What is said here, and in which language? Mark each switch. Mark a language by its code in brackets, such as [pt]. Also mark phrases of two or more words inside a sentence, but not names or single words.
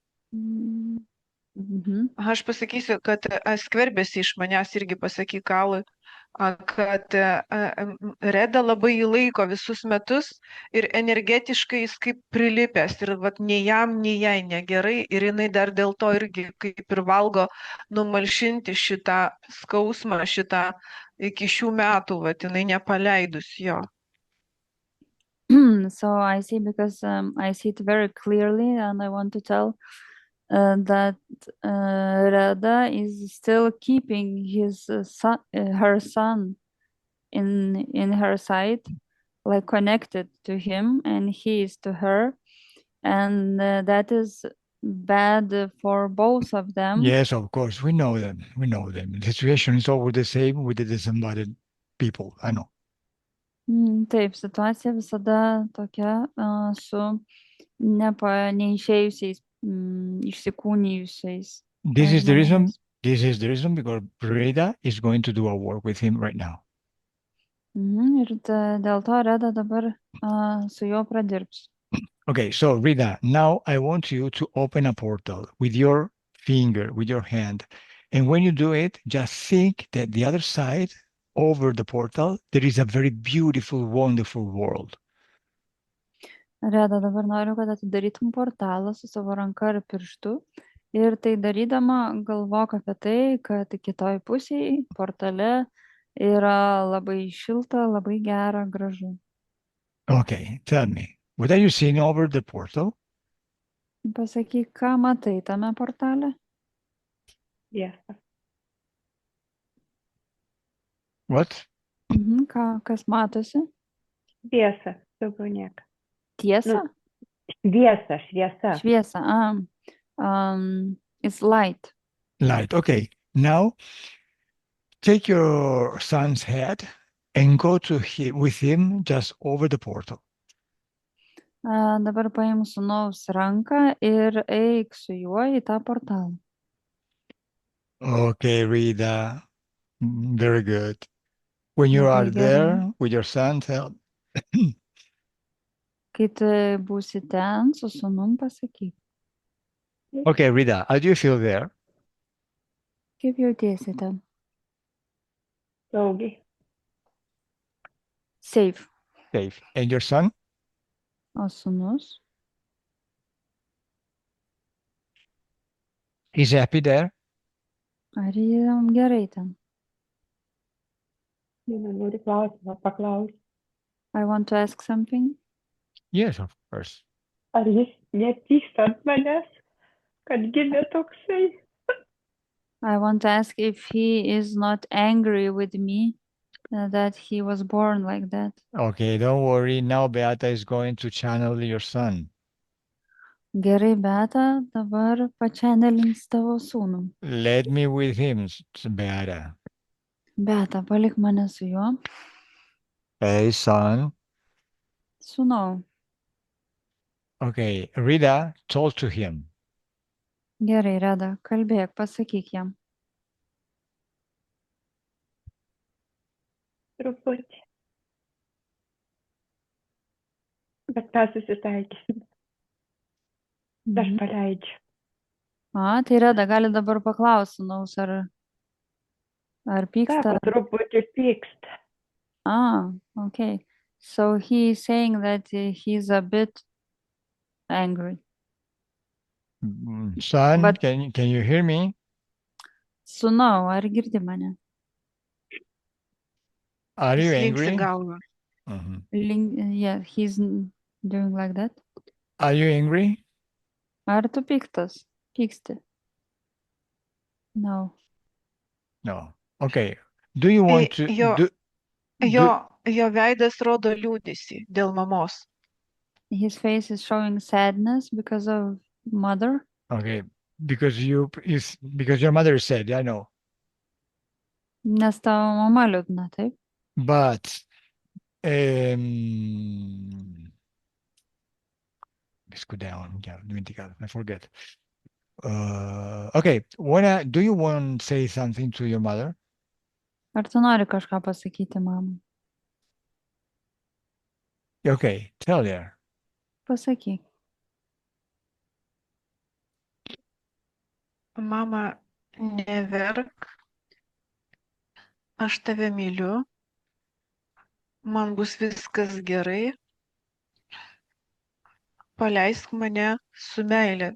[lt] Aš pasakysiu, kad skverbėsi iš manęs irgi pasakyk Kalui, kad Reda labai jį laiko visus metus ir energetiškai jis kaip prilipęs ir nei jam, nei jai negerai ir jinai dar dėl to irgi kaip ir valgo numalšinti šitą skausmą, šitą iki šių metų, jinai nepaleidus jo. [en] So I see, because I see it very clearly, and I want to tell that Reda is still keeping his her son in her sight, like connected to him, and he is to her, and that is bad for both of them. Yes, of course, we know them. We know them. The situation is always the same with the disembodied people. I know. [lt] Taip, situacija visada tokia su neišėjusiais, išsikūnijusiais. [en] This is the reason This is the reason because Rita is going to do a work with him right now. [lt] Ir dėl to Reda dabar su juo pradirbs. [en] Okay, so Rita, now I want you to open a portal with your finger, with your hand. And when you do it, just think that the other side, over the portal, there is a very beautiful, wonderful world. [lt] Reda, dabar noriu, kad atidarytum portalą su savo ranka ar pirštu. Ir tai darydama galvok apie tai, kad kitoj pusėje portale yra labai šilta, labai gera, gražu. [en] Okay, tell me, what are you seeing over the portal? [lt] Pasakyk, ką matai tame portale? Tiesa. [en] What? [lt] Kas matosi? Tiesa, daugiau nieko. Tiesa? Šviesa, šviesa. Šviesa. [en] It's light. Light. Okay, now take your son's head and go to him with him just over the portal. [lt] Dabar paim sūnaus ranką ir eik su juo į tą portalą. [en] Okay, Rita. Very good. When you [lt] Labai [en] are [lt] gerai. [en] there with your son, tell, [lt] Kai tu būsi ten su sūnum, pasakyk, [en] okay, Rita, how do you feel there? [lt] kaip jautiesi ten. Saugiai. [en] Safe. Safe. And your son? [lt] O sūnus? [en] He's happy there? [lt] Ar jam gerai ten? Noriu klausimą paklausti. [en] I want to ask something. Yes, of course. [lt] Ar jis nepyksta ant manęs, kad gimė toksai? [en] I want to ask if he is not angry with me that he was born like that. Okay, don't worry. Now Beata is going to channel your son. [lt] Gerai, Beata, dabar pačianelins tavo sūnų. [en] Let me with him, Beata. [lt] Beata, palik mane su juo. [en] Hey, son. [lt] Sūnau. [en] Okay, Rita, talk to him. [lt] Gerai, Reda, kalbėk, pasakyk jam. Truputį. Bet mes susitaikysim. Aš paleidžiu. Tai Reda gali dabar paklausti sūnaus, ar pyksta. Sako, truputį pyksta. [en] Okay. So he is saying that he's a bit angry. Son, But- can you hear me? [lt] Sūnau, ar girdi mane? [en] Are you [lt] Jis linksi [en] angry? [lt] galvą. Mhm. [en] Yeah, he's doing like that. Are you angry? [lt] Ar tu piktas? Pyksti? [en] No. No. Okay. Do you want to [lt] jo- [en] do? [lt] Jo veidas rodo liūdesį dėl mamos. [en] His face is showing sadness because of mother. Okay, because because your mother said, I know. [lt] Nes tavo mama liūdna, taip? [en] But let's go down. Yeah, I forget. Okay, do you want to say something to your mother? [lt] Ar tu nori kažką pasakyti, mamai? [en] Okay, tell her. [lt] Pasakyk. Mama, neverk. Aš tave myliu. Man bus viskas gerai. Paleisk mane su meile.